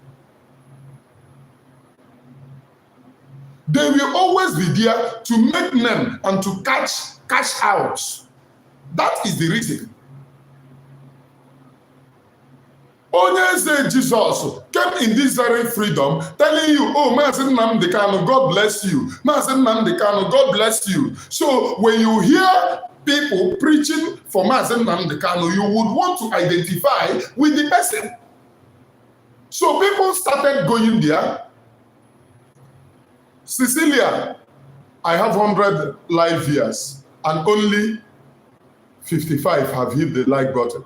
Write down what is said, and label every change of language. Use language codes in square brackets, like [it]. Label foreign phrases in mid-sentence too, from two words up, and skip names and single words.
[en] They will always be there to make men and to cash out. That is the reason. Onye Jesus came in this very freedom, telling you, oh, Mazi Nnamdi Kanu, God bless you. Mazi Nnamdi Kanu, God bless you. So when you hear people preaching for Mazi Nnamdi Kanu, you would want to identify with the person. So people started going there. Cecilia, I have 100 live viewers and only 55 have hit the like button.